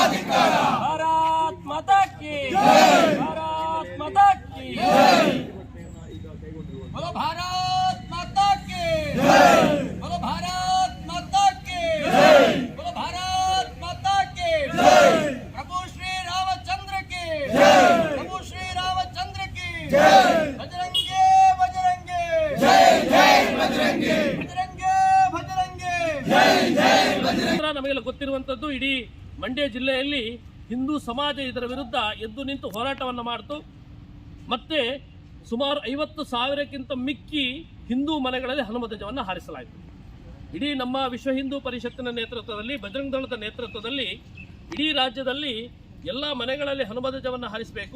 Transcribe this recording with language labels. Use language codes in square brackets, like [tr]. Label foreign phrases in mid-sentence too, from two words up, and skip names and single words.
[hi] भारत माता की भारत माता की बोलो भारत माता की बोलो भारत माता की बोलो भारत माता की प्रभु श्री रामचंद्र की प्रभु श्री रामचंद्र की बजरंगे बजरंगे जय जय बजरंगे बजरंगे बजरंगे जय जय बजरंगे [kn] ನಮಗೆಲ್ಲ ಗೊತ್ತಿರುವಂತದ್ದು ಇಡೀ ಮಂಡ್ಯ ಜಿಲ್ಲೆಯಲ್ಲಿ ಹಿಂದೂ ಸಮಾಜ ಇದರ ವಿರುದ್ಧ ಎದ್ದು ನಿಂತು ಹೋರಾಟವನ್ನು ಮಾಡಿತು. ಮತ್ತೆ ಸುಮಾರು 50,000ಕ್ಕಿಂತ ಮಿಕ್ಕಿ ಹಿಂದೂ ಮನೆಗಳಲ್ಲಿ ಹನುಮ ಧ್ವಜವನ್ನು ಹಾರಿಸಲಾಯಿತು. ಇಡೀ ನಮ್ಮ ವಿಶ್ವ ಹಿಂದೂ ಪರಿಷತ್ತಿನ ನೇತೃತ್ವದಲ್ಲಿ, ಬಜರಂಗ ದಳದ ನೇತೃತ್ವದಲ್ಲಿ ಇಡೀ ರಾಜ್ಯದಲ್ಲಿ ಎಲ್ಲ ಮನೆಗಳಲ್ಲಿ ಹನುಮ ಧ್ವಜವನ್ನು ಹಾರಿಸಬೇಕು.